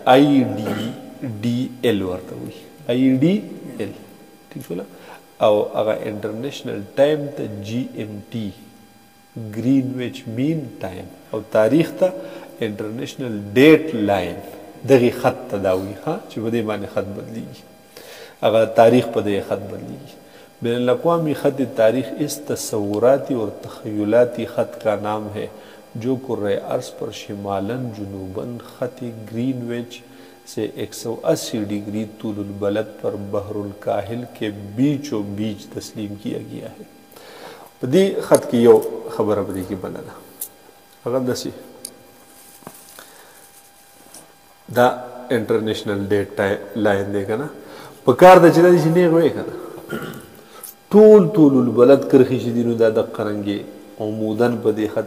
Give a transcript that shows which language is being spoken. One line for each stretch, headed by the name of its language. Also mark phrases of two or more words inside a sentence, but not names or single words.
Pashto: IDDL ورته وایي IDDL ټیک شوله او هغه
English: international time
Pashto: ته GMT
English: Greenwich Mean Time
Pashto: او تاریخ ته
English: international date line
Pashto: دغه خط ته دا وایي چې په دې باندې خط بدلیږي هغه تاریخ په دې خط بدلیږي
Urdu: بین الاقوامی خط تاریخ اس تصوراتی اور تخیلاتی خط کا نام ہے جو کرۂ ارض پر شمالاً جنوباً خط گرینویچ سے 180 ڈگری طول البلد پر بحر الکاہل کے بیچ و بیچ تسلیم کیا گیا ہے
Pashto: په دې خط کې یو خبره په دې کې بله ده هغه داسې دا
English: international date line
Pashto: دی که نه په کار ده چې دا داسې نیغ وی که نه طول البلد کرښې چې دي نو دا دقه رنګې عموداً په دې خط